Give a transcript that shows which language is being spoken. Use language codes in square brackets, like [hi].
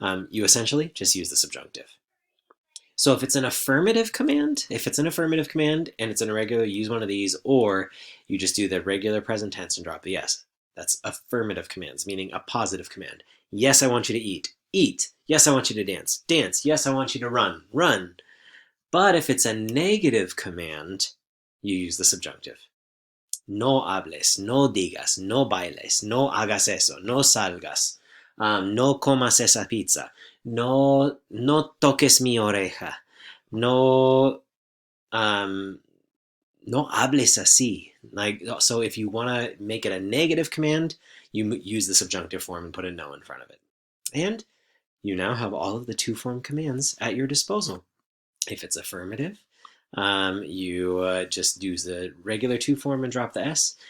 [en] You essentially just use the subjunctive. So if it's an affirmative command, and it's an irregular, use one of these, or you just do the regular present tense and drop the s. That's affirmative commands, meaning a positive command. Yes, I want you to eat. Eat. Yes, I want you to dance. Dance. Yes, I want you to run. Run. But if it's a negative command, you use the subjunctive. [es] No hables, no digas, no bailes, no hagas eso, no salgas, no comas esa pizza, no toques mi oreja, no no hables así. [en] Like, so if you want to make it a negative command, you use the subjunctive form and put a no in front of it. And you now have all of the to form commands at your disposal. If it's affirmative, you just use the regular to form and drop the s.